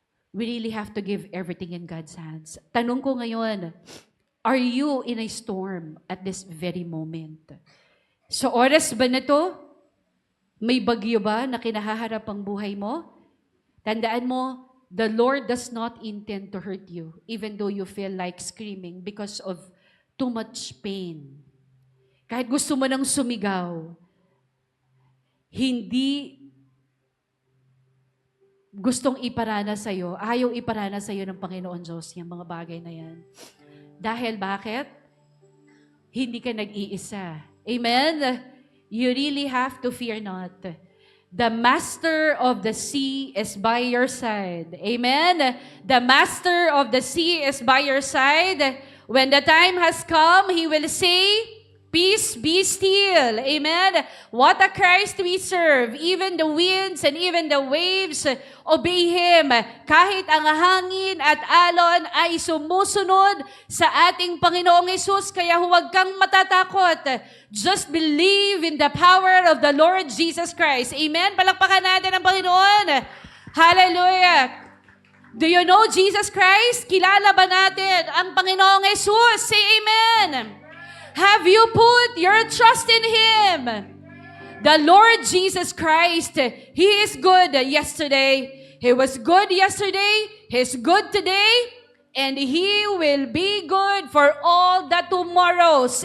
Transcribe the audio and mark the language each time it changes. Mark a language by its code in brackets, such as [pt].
[en] We really have to give everything in God's hands. [tl] Tanong ko ngayon, [en] are you in a storm at this very moment? [tl] Sa oras ba na to, may bagyo ba na kinahaharap ang buhay mo? Tandaan mo, [en] the Lord does not intend to hurt you, even though you feel like screaming because of too much pain. [tl] Kahit gusto mo nang sumigaw, hindi gustong iparana sa'yo, ayaw iparana sa'yo ng Panginoon Diyos yung mga bagay na yan. Dahil bakit? Hindi ka nag-iisa. Amen? [en] You really have to fear not. The master of the sea is by your side. Amen? The master of the sea is by your side. When the time has come, He will say, Peace be still. Amen. What a Christ we serve. Even the winds and even the waves obey Him. [tl] Kahit ang hangin at alon ay sumusunod sa ating Panginoong Hesus. Kaya huwag kang matatakot. [en] Just believe in the power of the Lord Jesus Christ. Amen. [tl] Palakpakan natin ang Panginoon. [en] Hallelujah. Do you know Jesus Christ? [tl] Kilala ba natin ang Panginoong Hesus? [en] Say amen. Have you put your trust in Him? The Lord Jesus Christ, He is good yesterday. He was good yesterday. He's good today. And He will be good for all the tomorrows.